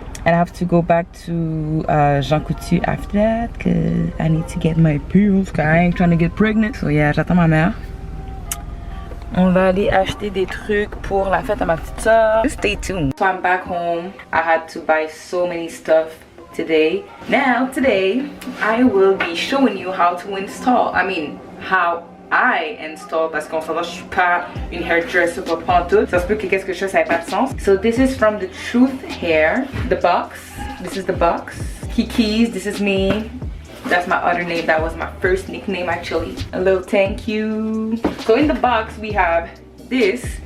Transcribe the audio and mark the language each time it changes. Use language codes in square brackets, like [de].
[en] And I have to go back to Jean Coutu after that because I need to get my pills because I ain't trying to get pregnant. So yeah, [fr] j'attends ma mère. On va aller acheter des trucs pour la fête à ma petite soeur. [en] Just stay tuned. So I'm back home. I had to buy so many stuff today. Now, today, I will be showing you how to install. I mean, how I install [fr] parce qu'on s'entend, je suis pas une hairdresser pour prendre tout. Ça se peut que qu'est-ce que je fais, ça n'a pas de sens. [en] So this is from the Truth Hair, the box. This is the box. Kiki's, this is me. That's my other name. That was my first nickname actually. A little thank you. So in the box we have this.